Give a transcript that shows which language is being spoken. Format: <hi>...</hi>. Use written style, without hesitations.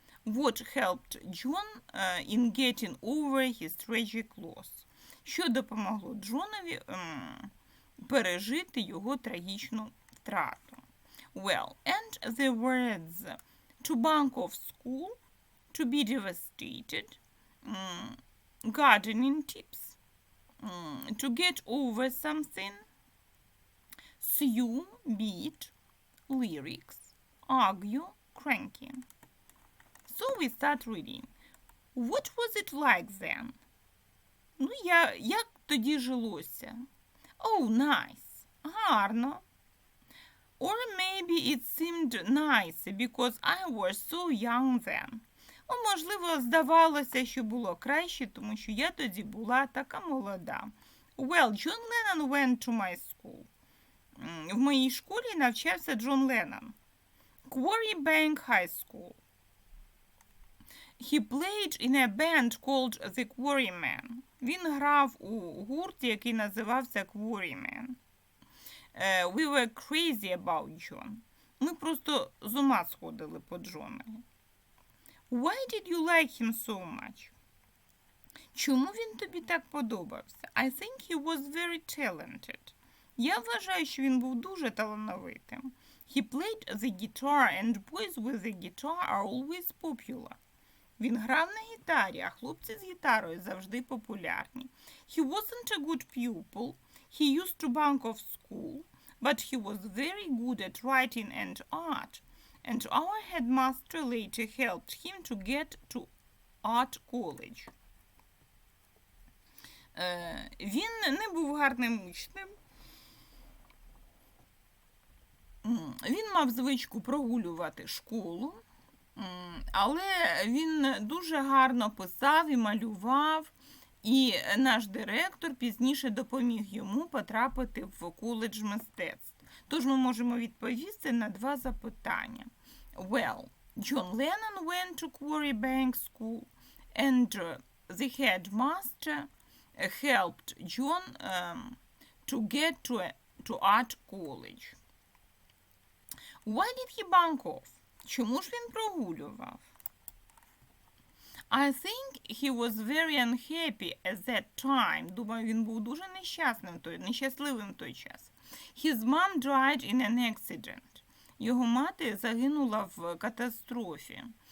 <en>What helped John in getting over his tragic loss?</en> <uk>Що допомогло Джонові пережити його трагічну втрату?</uk> <en>Well, and the words to bunk off school, to be devastated, gardening tips, to get over something, sue, beat, lyrics, argue, cranky. So we start reading. What was it like then?</en> <uk>Ну, як тоді жилося?</uk> <en>Oh, nice.</en> <uk>Гарно.</uk> <en>Or maybe it seemed nice because I was so young then.</en> <uk>Можливо, здавалося, що було краще, тому що я тоді була така молода.</uk> <en>Well, John Lennon went to my school.</en> <uk>В моїй школі навчався Джон Леннон.</uk> <en>Quarrybank High School. He played in a band called The Quarrymen.</en> <uk>Він грав у гурті, який називався Quarrymen.</uk> <en>We were crazy about John.</en> <uk>Ми просто з ума сходили по Джонові.</uk> <en>Why did you like him so much?</en> <uk>Чому він тобі так подобався?</uk> <en>I think he was very talented.</en> <uk>Я вважаю, що він був дуже талановитим.</uk> <en>He played the guitar and boys with the guitar are always popular.</en> <uk>Він грав на гітарі, а хлопці з гітарою завжди популярні.</uk> <en>He wasn't a good pupil. He used to bunk off school, but he was very good at writing and art. And our headmaster later helped him to get to art college.</en> <uk>Він не був гарним учнем. Він мав звичку прогулювати школу, але він дуже гарно писав і малював, і наш директор пізніше допоміг йому потрапити в коледж мистецтв. Тож ми можемо відповісти на два запитання.</uk> <en>Well, John Lennon went to Quarrybank School, and the headmaster helped John to get to art college. Why did he bunk off?</en> <uk>Чому ж він прогулював?</uk> <en>I think he was very unhappy at that time.</en> <uk>Думаю, він був дуже нещасливим в той час.</uk> <en>His mom died in an accident.</en> <uk>Його мати загинула в катастрофі.</uk>